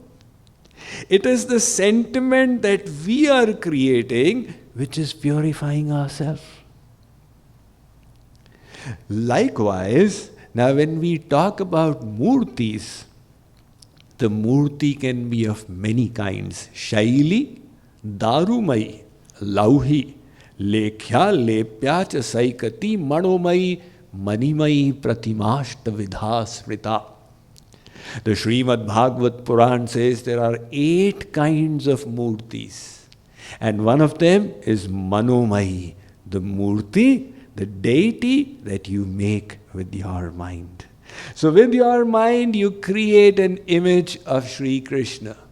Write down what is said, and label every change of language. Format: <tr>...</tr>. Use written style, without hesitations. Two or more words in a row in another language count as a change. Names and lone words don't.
<en>It is the sentiment that we are creating which is purifying ourselves. Likewise, now when we talk about murtis, the murti can be of many kinds.</en> <sa>शैली, दारुमयी, लौही, लेख्या, लेप्या च सैकती, मनोमयी, मणिमयी, प्रतिमाष्ट विधा स्मृता.</sa> <en>The Srimad Bhagavad Puran says there are 8 kinds of murtis. And one of them is manomai, the murti, the deity that you make with your mind. So with your mind you create an image of Shree Krishna.</en>